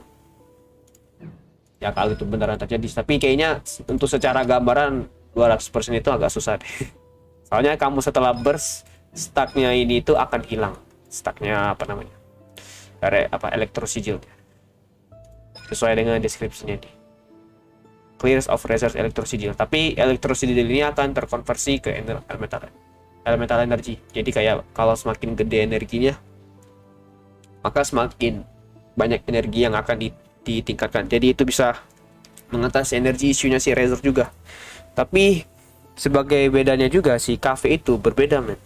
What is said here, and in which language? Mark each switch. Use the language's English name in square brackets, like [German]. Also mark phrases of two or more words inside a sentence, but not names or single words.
[Indonesian] Ya kalau itu beneran terjadi, tapi kayaknya untuk secara gambaran 200% itu agak susah deh. Soalnya kamu setelah burst, stacknya ini itu akan hilang. Stacknya apa namanya? Elektro sigil. Sesuai dengan deskripsinya nih. [English] Clears of Razer's elektro sigil. [Indonesian] Tapi elektro sigil ini akan terkonversi ke [English] elemental energy. [Indonesian] Jadi kayak kalau semakin gede energinya, maka semakin banyak energi yang akan ditingkatkan. Jadi itu bisa mengatasi energi isunya si Razer juga. Tapi sebagai bedanya juga si cafe itu berbeda men.